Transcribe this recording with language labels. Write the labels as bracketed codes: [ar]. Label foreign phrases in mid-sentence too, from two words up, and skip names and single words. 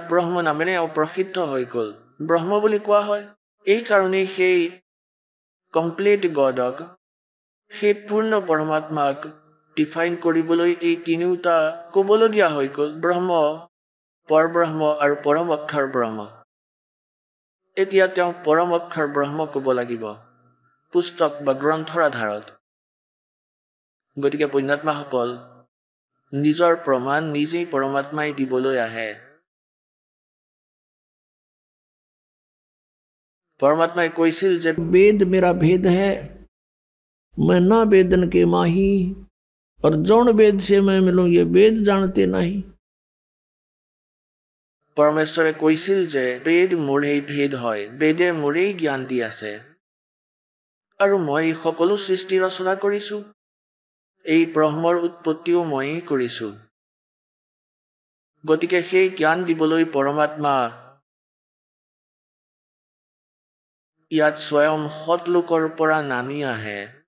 [as] ব্ৰহ্ম নামেৰে এওঁ প্ৰসিদ্ধ হৈ গ'ল ব্ৰহ্ম বুলি কোৱা হয় এই কাৰণেই সেই [en] complete God [as] সেই পূৰ্ণ পৰমাত্মাক ডিফাইন কৰিবলৈ এই তিনিওটা ক'বলগীয়া হৈ গ'ল ব্ৰহ্ম পৰব্ৰহ্ম আৰু পৰম অক্ষৰ ব্ৰহ্ম এতিয়া তেওঁ পৰম অক্ষৰ ব্ৰহ্ম ক'ব লাগিব পুস্তক বা গ্ৰন্থৰ আধাৰত। গতিকে পুণ্যাত্মাসকল নিজৰ প্ৰমাণ নিজেই পৰমাত্মাই দিবলৈ আহে। পৰমাত্মাই কৈছিল যে [hi] वेद मेरा भेद है, मैं ना वेदन के माही, और जौन वेद से मैं मिलूं ये वेद जानते नहीं। [as] পৰমেশ্বৰে কৈছিল যে বেদ মোৰেই ভেদ হয়, বেদে মোৰেই জ্ঞান দি আছে, আৰু মই সকলো সৃষ্টি ৰচনা কৰিছো, এই ব্ৰহ্মৰ উৎপত্তিও ময়েই কৰিছো। গতিকে সেই জ্ঞান দিবলৈ পৰমাত্মা ইয়াত স্বয়ং সৎলোকৰ পৰা নামি আহে।